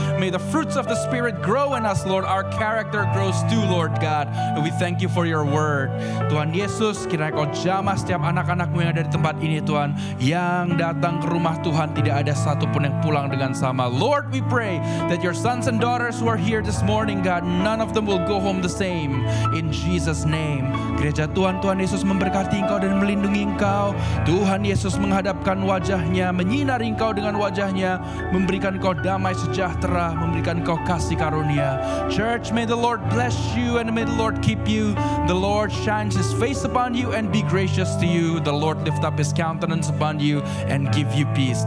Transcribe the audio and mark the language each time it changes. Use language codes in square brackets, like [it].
[en] May the fruits of the Spirit grow in us, Lord. Our character grows too, Lord God. And we thank you for your word. [id] Tuhan Yesus, kiranya Kau jamah setiap anak-anak-Mu yang ada di tempat ini, Tuhan. Yang datang ke rumah Tuhan, tidak ada satupun yang pulang dengan sama. [en] Lord, we pray that your sons and daughters who are here this morning, God, none of them will go home the same. In Jesus' name. [id] Gereja Tuhan, Tuhan Yesus memberkati Engkau dan melindungi Engkau. Tuhan Yesus menghadapkan wajahnya, menyinari Engkau dengan wajahnya, memberikan Engkau damai sejahtera, memberikan Engkau kasih karunia. [en] Church, may the Lord bless you and may the Lord keep you. The Lord shines His face upon you and be gracious to you. The Lord lift up His countenance upon you and give you peace.